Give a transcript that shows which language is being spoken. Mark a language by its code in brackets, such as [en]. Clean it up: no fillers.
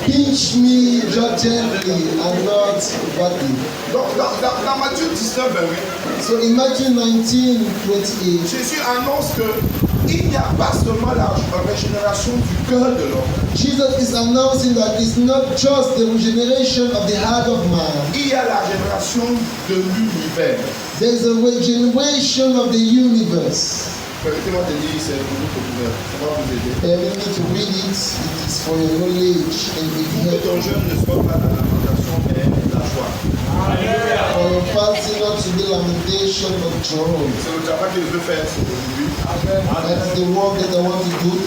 [en] pinch me just gently and not badly. [fr] Donc, dans Matthieu 19, 28, [en] So in Matthew 19, 28, [fr] Jésus annonce qu'il n'y a pas seulement la régénération du cœur de l'homme. [en] Jesus is announcing that it's not just the regeneration of the heart of man. [fr] Il y a la génération de l'univers. [en] There's a regeneration of the universe. [fr] Permettez-moi de lire, c'est pour vous populaire. Ça va vous aider. [en] Permit me to read it. It is for your knowledge and it [fr] Que [en] helps. [fr] ton jeûne ne soit pas la lamentation, mais la joie. [en] For your fasting not to be lamentation but joy. [fr] C'est le travail que je veux faire aujourd'hui. [en] That's the work that I want to do